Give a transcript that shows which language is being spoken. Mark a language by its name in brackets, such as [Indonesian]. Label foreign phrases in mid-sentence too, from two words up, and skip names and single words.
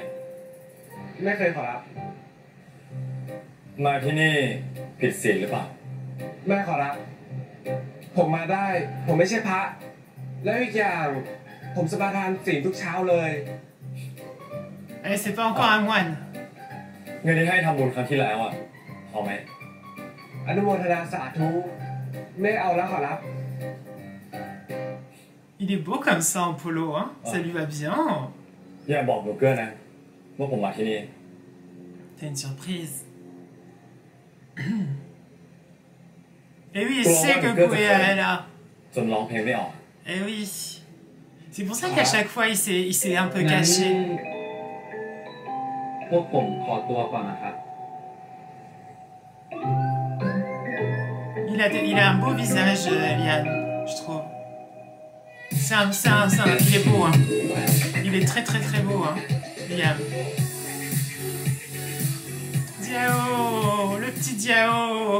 [Thai] ไม่เคยขอรับ มาที่นี่ผิดศีลหรือเปล่า ไม่ขอรับ ผมมาได้ ผมไม่ใช่พระ แล้วอีกอย่างผมสมาทานศีลทุกเช้าเลย [French] Eh, c'est pas encore un moine. [Thai] เงินที่ให้ทำบุญครั้งที่แล้วอ่ะเอาไหม อนุโมทนาสาธุไม่เอาแล้วขอรับ [French] Il est beau comme ça en polo, hein. Ça lui va bien. [Thai] อย่าบอกหนูเกลือนะว่าผมมาที่นี่ [French] C'est une surprise. Et oui, il sait que Koea est là. [Thai] จนร้องเพลงไม่ออก [French] Eh oui. C'est pour ça qu'à chaque fois, il s'est un peu caché. [Thai] พวกผมขอตัวก่อนนะครับ [French] Il a un beau visage, Lian, je trouve. Il est beau, hein. Il est très très très beau, hein. Liam. Diao, le petit Diao.